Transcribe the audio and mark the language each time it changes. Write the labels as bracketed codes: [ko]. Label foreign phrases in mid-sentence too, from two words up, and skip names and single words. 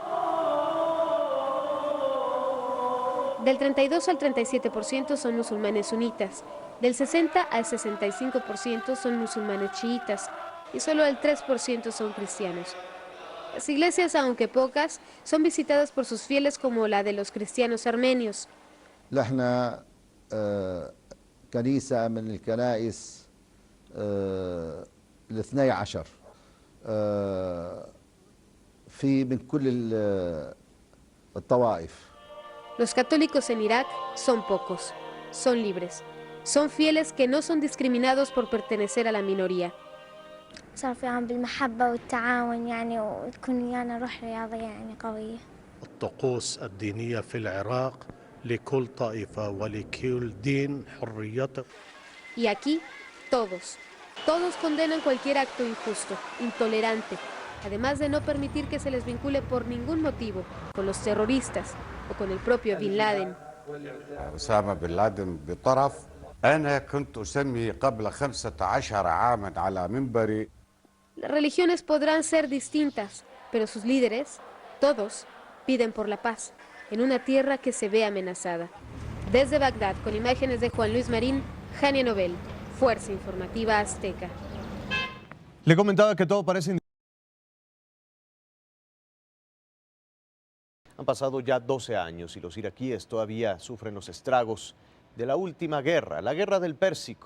[es] Del 32 al 37% son musulmanes sunitas, del 60 al 65% son musulmanes chiitas y solo el 3% son cristianos. Las iglesias, aunque pocas, son visitadas por sus fieles como la de los cristianos armenios. [ar] كنيسة من الكنائس الاثني عشر في من كل الطوائف. [es] Los católicos en Irak son pocos, son libres, son fieles que no son discriminados por pertenecer a la minoría. [ar] صار فيهم بالمحبة والتعاون يعني وتكون ويانا روح رياضية يعني قوية. الطقوس الدينية في العراق لكل طائفة ولكل دين حريته. [es] Y aquí, todos condenan cualquier acto injusto, intolerante, además de no permitir que se les vincule por ningún motivo con los terroristas o con el propio Bin Laden. [ar] أسامة بن لادن بطرف، أنا كنت أسمي قبل 15 عاما على منبري. [es] Las religiones podrán ser distintas, pero sus líderes, todos, piden por la paz, en una tierra que se ve amenazada. Desde Bagdad, con imágenes de Juan Luis Marín, Jania Nobel, Fuerza Informativa Azteca. Le comentaba que todo parece... Han pasado ya 12 años y los iraquíes todavía sufren los estragos de la última guerra, la guerra del Pérsico.